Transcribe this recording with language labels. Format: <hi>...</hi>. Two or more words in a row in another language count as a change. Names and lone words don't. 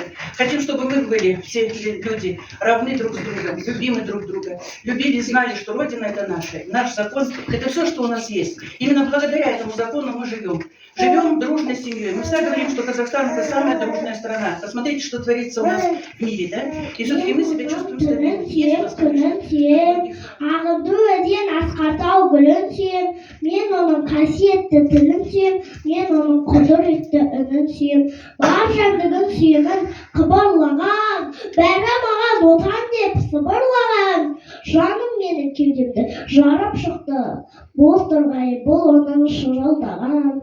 <ru>Хотим, чтобы мы были, все люди, равны друг с другом, любимы друг друга, любили, знали, что Родина это наша. Наш закон это все, что у нас есть. Именно благодаря этому закону мы живем. Живем дружной семьей. Мы всегда говорим, что Казахстан это самая дружная страна. Посмотрите, что творится у нас в мире, да? И все-таки мы себя чувствуем стабильно.</ru> <kk>Мен оның қасиетті тілін сүйем, мен оның құдіретті үнін сүйем. Бар жәндігін сүйемін, қыбырлаған, бәрі маған отан деп сыбырлаған. Жаным менің кеудемді жарып шықты, боз торғай бұл оның шырылдаған.</kk>